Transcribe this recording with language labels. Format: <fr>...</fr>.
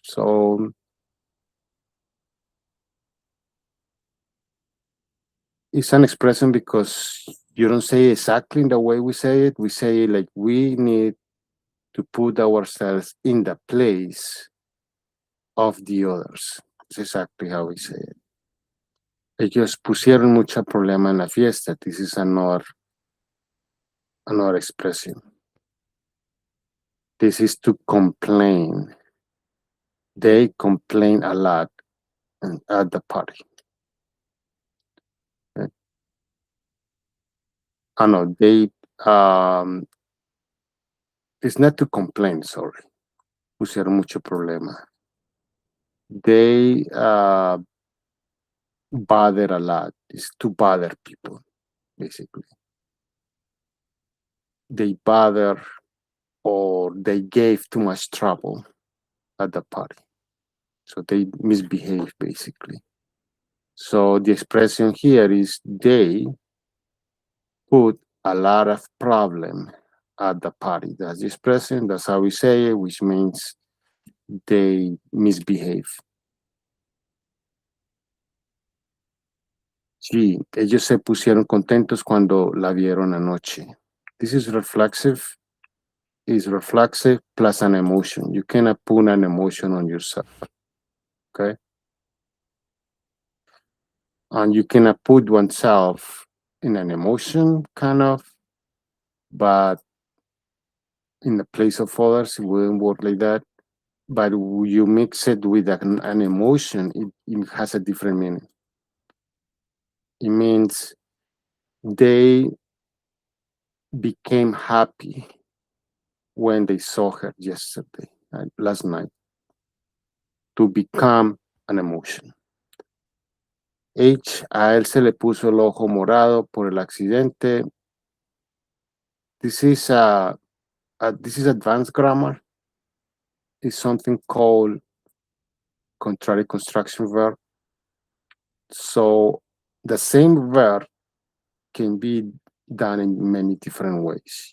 <en>So it's an expression because you don't say exactly in the way we say it. We say like we need to put ourselves in the place of the others. It's exactly how we say it.</en> <es>Ellos pusieron mucho problema en la fiesta.</es> <en>This is another expression. This is to complain. They complain a lot at the party. Okay. Oh no, they it's not to complain, sorry.</en> <es>Pusieron mucho problema.</es> <en>They bother a lot. It's to bother people, basically. They bother or they gave too much trouble at the party. So they misbehave, basically. So the expression here is they put a lot of problem at the party. That's this present. That's how we say it, which means they misbehave.</en> <es>Sí, ellos se pusieron contentos cuando la vieron anoche.</es> <en>This is reflexive. Is reflexive plus an emotion. You cannot put an emotion on yourself. Okay. And you cannot put oneself in an emotion, kind of, but in the place of others, it wouldn't work like that. But you mix it with an emotion, it has a different meaning. It means they became happy when they saw her yesterday, last night. To become an emotion.</en> <es>H, a él se le puso el ojo morado por el accidente.</es> <en>This is advanced grammar. It's something called contrary construction verb. So the same verb can be done in many different ways.</en>